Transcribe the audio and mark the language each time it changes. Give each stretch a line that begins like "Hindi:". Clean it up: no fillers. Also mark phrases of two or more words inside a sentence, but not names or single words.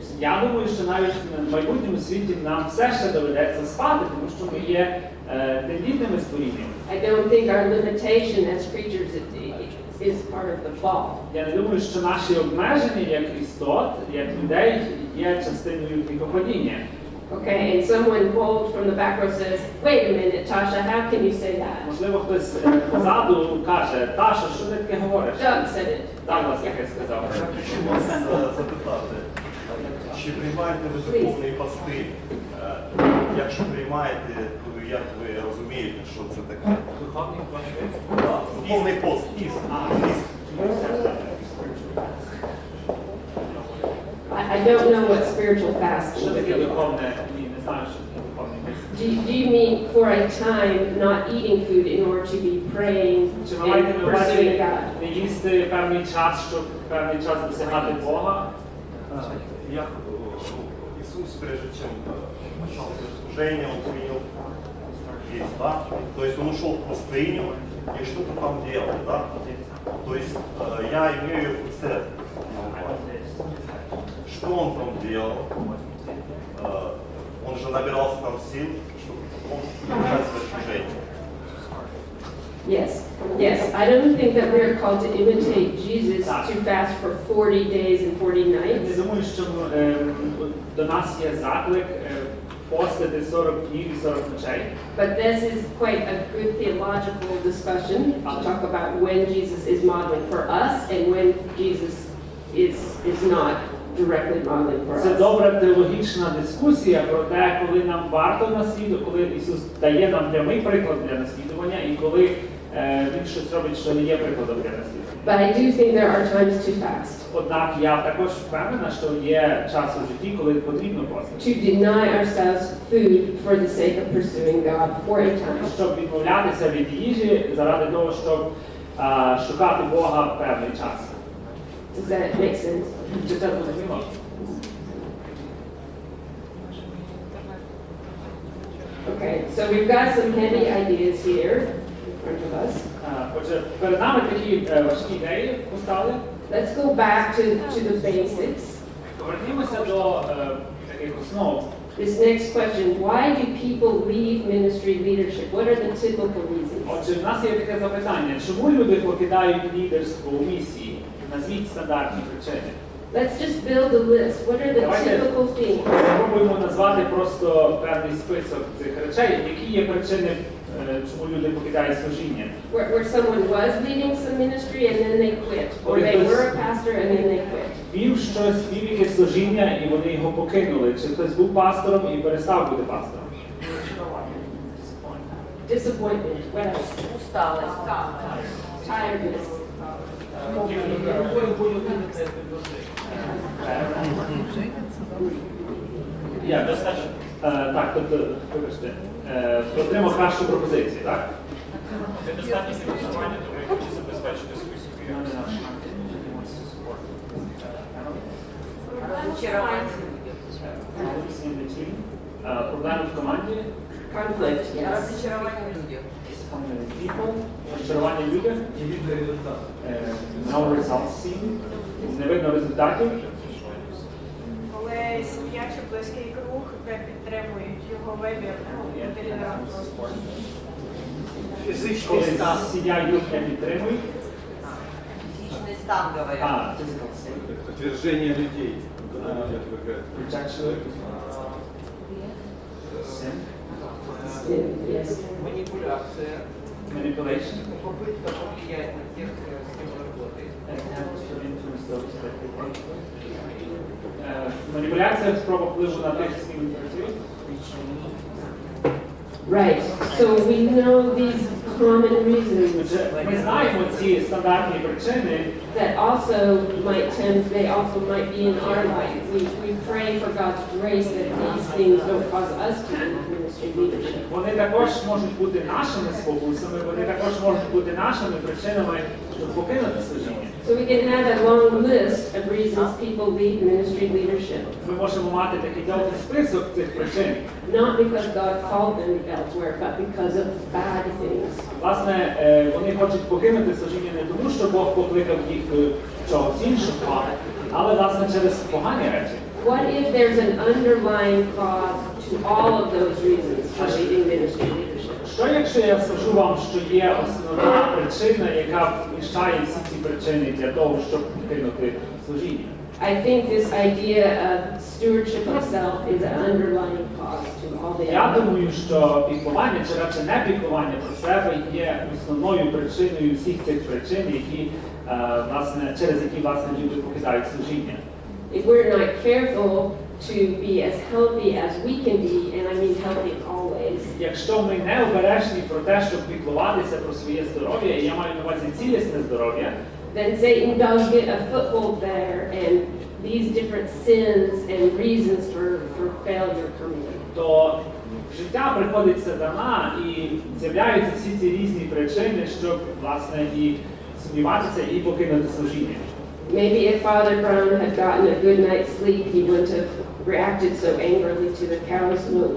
Ukrainian: Я думаю, що навіть в майбутньому світі нам все ще доведеться спати, тому що ми є тендітними створіннями.
English: I don't think our limitation as creatures is part of the fall.
Ukrainian: Я не думаю, що наші обмеження як істот, як людей, є частиною гріхопадіння.
English: Okay, and someone bold from the back row says, wait a minute, Tasha, how can you say that?
Ukrainian: Можливо, хтось позаду каже, Таша, що ти таке говориш?
English: Doug said it.
Ukrainian: Доглас таке сказав. Я хочу вас запитати, чи приймаєте ви духовні пости? Якщо приймаєте, то як ви розумієте, що це таке? Духовний конфлікт. Так, духовний пост, іст.
English: I don't know what spiritual fast
Ukrainian: Що таке
English: is.
Ukrainian: духовне? Ні, не знаю, що таке духовний пост.
English: Do you mean for a time not eating food in order to be praying
Ukrainian: Чи ви маєте
English: and
Ukrainian: на увазі
English: pursuing God?
Ukrainian: не їсти певний час, щоб певний час досягати Бога? Як Ісус,
Russian: прежде чем начал служение, он принял есть, да? То есть он ушел в пустыню и что-то там делал, да? То есть я имею цель. Что он там делал? Он же набирался там сил, чтобы продолжать свое служение.
English: Yes. I don't think that we're called to imitate Jesus to fast for 40 days and 40
Ukrainian: Я
English: nights.
Ukrainian: думаю, що до нас є заклик постити 40 днів і 40 ночей.
English: But this is quite a good theological discussion to talk about when Jesus is modeling for us and when Jesus is not directly modeling for
Ukrainian: Це
English: us.
Ukrainian: добра теологічна дискусія про те, коли нам варто наслідувати, коли Ісус дає нам прямий приклад для наслідування і коли Він щось робить, що не є прикладом для наслідування.
English: But I do think there are times to fast.
Ukrainian: Однак я також впевнена, що є час у житті, коли потрібно постити.
English: To deny ourselves food for the sake of pursuing God for a time.
Ukrainian: Щоб відмовлятися від їжі заради того, щоб шукати Бога певний час.
English: Does that make sense?
Ukrainian: Чи це зрозуміло?
English: Okay, so we've got some heavy ideas here in front of us.
Ukrainian: Отже, перед нами такі важкі ідеї постали.
English: Let's go back to the basics.
Ukrainian: Повернімося до таких основ.
English: This next question, why do people leave ministry leadership? What are the typical reasons?
Ukrainian: Отже, в нас є таке запитання. Чому люди покидають лідерство у місії? Назвіть стандартні причини.
English: Let's just build a list. What are the typical things?
Ukrainian: Спробуємо назвати просто певний список цих речей, які є причини, чому люди покидають служіння.
English: Where someone was leading some ministry and then they quit. Or they were a pastor and then they quit.
Ukrainian: Вів якесь служіння і вони його покинули. Чи хтось був пастором і перестав бути пастором?
English: Disappointment. What else?
Russian: Усталость.
English: Tiredness.
Ukrainian: Так, тобто, вибачте, отримав кращу пропозицію, так? Недостатньо фінансування, тому я хочу забезпечити свою сім'ю. Розчарування. Проблеми в команді,
English: Conflict. Yes.
Ukrainian: Розчарування в людях. розчарування в людях,
English: no results seen,
Ukrainian: не видно результатів. Коли сім'я чи близький круг не підтримують його вибір, лідера просто. Коли сім'я і друг не підтримують. Фізичний стан, говорять.
English: Physical state.
Russian: Отвержение людей, когда люди отвергают.
English: Rejection. Sin. Yes.
Ukrainian: Маніпуляція,
English: Manipulation.
Russian: попытка повлиять на тех, с кем вы работаете.
Ukrainian: Маніпуляція, спроба впливу на тих, з ким ви працюєте.
English: Right. So we know these common reasons
Ukrainian: Ми знаємо ці стандартні причини,
English: that also they also might be in our life. We pray for God's grace that these things don't cause us to leave ministry leadership.
Ukrainian: вони також можуть бути нашими спокусами, вони також можуть бути нашими причинами, щоб покинути служіння.
English: So we can have a long list of reasons people leave ministry leadership.
Ukrainian: Ми можемо мати такий довгий список цих причин.
English: Not because God called them elsewhere, but because of bad things.
Ukrainian: Власне, вони хочуть покинути служіння не тому, що Бог покликав їх до чогось іншого, але, власне, через погані речі.
English: What if there's an underlying cause to all of those reasons for leaving ministry leadership?
Ukrainian: Що якщо я скажу вам, що є основна причина, яка вміщає всі ці причини для того, щоб покинути служіння?
English: I think this idea of stewardship of self is an underlying cause to all the
Ukrainian: Я
English: other.
Ukrainian: думаю, що піклування, чи радше не піклування про себе є основною причиною всіх цих причин, які, власне, через які, власне, люди покидають служіння.
English: If we're not careful to be as healthy as we can be, and I mean healthy always,
Ukrainian: Якщо ми не обережні про те, щоб піклуватися про своє здоров'я, і я маю на увазі цілісне здоров'я,
English: then Satan does get a foothold there, and these different sins and reasons for failure come in.
Ukrainian: то в життя приходить сатана і з'являються всі ці різні причини, щоб, власне, і сумніватися і покинути служіння.
English: Maybe if Father Brown had gotten a good night's sleep, he wouldn't have reacted so angrily to the cow's moat.